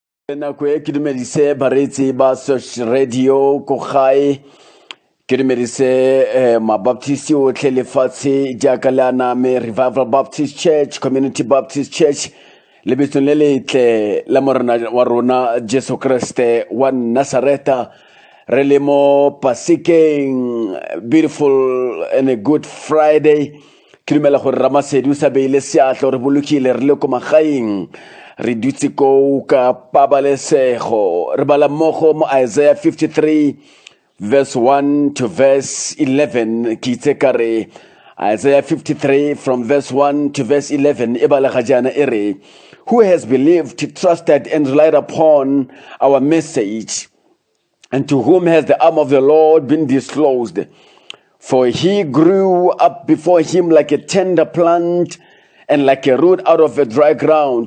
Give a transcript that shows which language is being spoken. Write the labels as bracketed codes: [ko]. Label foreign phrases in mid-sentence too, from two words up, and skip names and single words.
[tn] Nako e ke dumedise baretsi ba Search Radio ko gae ke dumedise mabaptisti otlhe lefatshe jaaka le aname Revival Baptist Church, Community Baptist Church le bitsong le letle la morena wa rona Jesu Kriste wa Nazareta re le mo Pasikeng. [en] Beautiful and a good Friday. [tn] Ke dumela gore Ramasedi o sa beile seatla re bolokile re le ko magaeng re dutse ko ka pabalesego re bala mmogo mo Isaiah 53 [en] verse 1 to verse 11 [tn] ke itse ka re Isaiah 53 [en] from verse 1 to verse 11 [tn] e bala ga jana e re, [en] who has believed, trusted and relied upon our message, and to whom has the arm of the Lord been disclosed? For he grew up before him like a tender plant and like a root out of a dry ground.